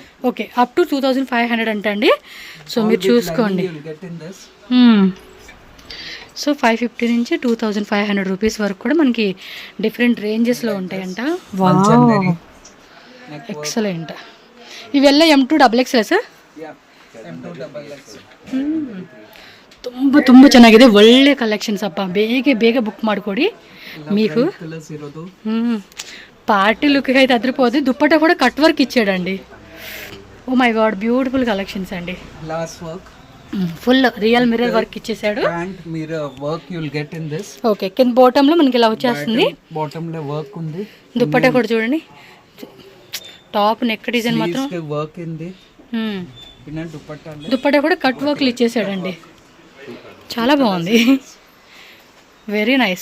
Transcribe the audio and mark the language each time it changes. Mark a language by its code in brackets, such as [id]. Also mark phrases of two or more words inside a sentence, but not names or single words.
[te] ఓకే, [en] up to [te] 2500 అంటండి. సో మీరు చూసుకోండి. సో 550 నుంచి 2500 రూపీస్ వరకు కూడా మనకి డిఫరెంట్ రేంజెస్లో ఉంటాయంట. [en] wow, excellent. [kn] ఇವೆಲ್ಲ M2XXL ಸರ್. ತುಂಬ ಚೆನ್ನಾಗಿದೆ, ಒಳ್ಳೆ ಕಲೆಕ್ಷನ್ಸ್ ಅಪ್ಪ. ಬೇಗ ಬುಕ್ ಮಾಡ್ಕೊಡಿ. [te] మీకు [en] party look [te] అయితే అదిరిపోతుంది. దుప్పట్టా కూడా [en] cut work [te] ఇచ్చాడండి. [en] oh my god, beautiful collections [te] అండి. [en] glass work, full real mirror work ఇచ్చేసాడు. mirror work you will get in this. [te] ఓకే, కింద బాటమ్ లో మనకి ఇలా వచ్చేస్తుంది. బాటమ్ లో వర్క్ ఉంది. దుప్పట్టా కూడా చూడండి, [en] top neck design [te] మాత్రం వర్క్ ఉంది. దుప్పట్టా కూడా [en] cut works [te] ఇచ్చేసాడండి. చాలా బాగుంది, [en] very nice.